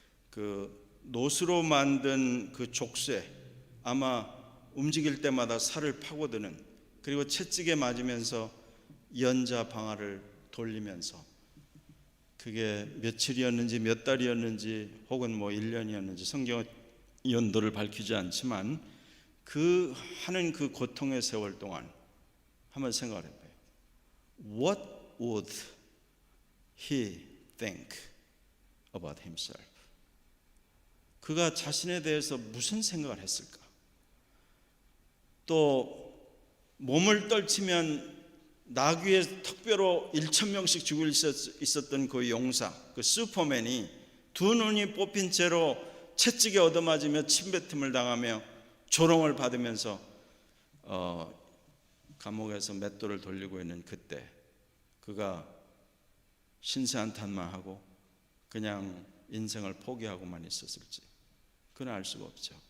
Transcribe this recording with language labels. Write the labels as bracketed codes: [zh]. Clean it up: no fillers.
[ko] 그 노스로 만든 그 족쇄, 아마 움직일 때마다 살을 파고드는, 그리고 채찍에 맞으면서 연자 방아를 돌리면서 그게 며칠이었는지 몇 달이었는지 혹은 뭐 1년이었는지 성경 연도를 밝히지 않지만 그 하는 그 고통의 세월 동안 한번 생각을 해봐요. [en] What would he think about himself? [ko] 그가 자신에 대해서 무슨 생각을 했을까? 또 몸을 떨치면 나귀의 턱뼈로 1,000명씩 죽을 있었던 그 용사, 그 슈퍼맨이 두 눈이 뽑힌 채로 채찍에 얻어맞으며 침뱉음을 당하며 조롱을 받으면서 감옥에서 맷돌을 돌리고 있는 그때 그가 신세한탄만 하고 그냥 인생을 포기하고만 있었을지 그는 알 수가 없죠.